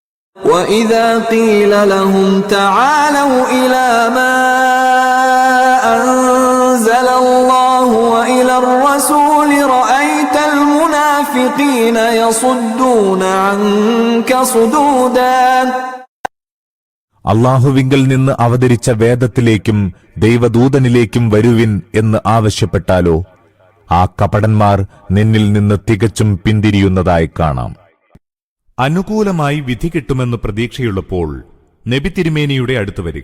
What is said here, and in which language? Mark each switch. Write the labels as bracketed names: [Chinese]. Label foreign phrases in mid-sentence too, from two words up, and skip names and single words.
[Arabic] وَإِذَا قِيلَ لَهُمْ تَعَالَوْا إِلَى مَا أَنزَلَ اللَّهُ وَإِلَى الرَّسُولِ رَأَيْتَ الْمُنَافِقِينَ يَصُدُّونَ عَنكَ صُدُودًا. [Malayalam] അള്ളാഹുവിങ്കൽ നിന്ന് അവതരിച്ച വേദത്തിലേക്കും ദൈവദൂതനിലേക്കും വരുവിൻ എന്ന് ആവശ്യപ്പെട്ടാലോ ആ കപടന്മാർ നിന്നിൽ നിന്ന് തികച്ചും പിന്തിരിയുന്നതായി കാണാം. അനുകൂലമായി വിധി കിട്ടുമെന്ന് പ്രതീക്ഷയുള്ളപ്പോൾ നബി തിരുമേനിയുടെ അടുത്ത് വരിക.